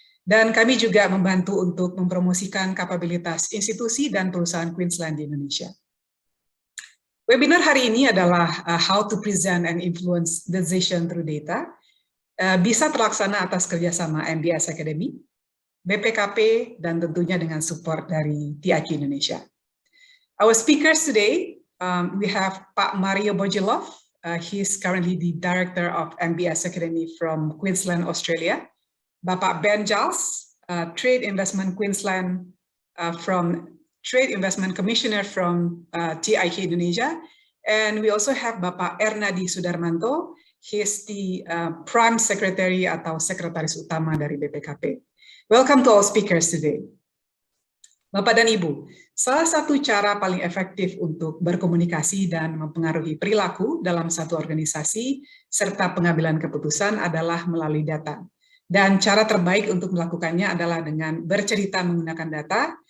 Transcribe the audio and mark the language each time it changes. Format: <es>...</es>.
<id>Dan kami juga membantu untuk mempromosikan kapabilitas institusi dan perusahaan Queensland di Indonesia. Webinar hari ini adalah How to Present and Influence Decision Through Data. Bisa terlaksana atas kerjasama MBS Academy, BPKP, dan tentunya dengan support dari TIQ Indonesia.</id> <en>Our speakers today, we have Pak Mario Bojilov. He's currently the Director of MBS Academy from Queensland, Australia. Bapak Ben Giles, Trade Investment Queensland from Trade Investment Commissioner from TIQ Indonesia. And we also have Bapak Ernadi Sudarmanto. He's the Prime Secretary</en> <id>atau Sekretaris Utama dari BPKP.</id> <en>Welcome to all speakers today.</en> <id>Bapak dan Ibu, salah satu cara paling efektif untuk berkomunikasi dan mempengaruhi perilaku dalam satu organisasi serta pengambilan keputusan adalah melalui data. Dan cara terbaik untuk melakukannya adalah dengan bercerita menggunakan data.</id>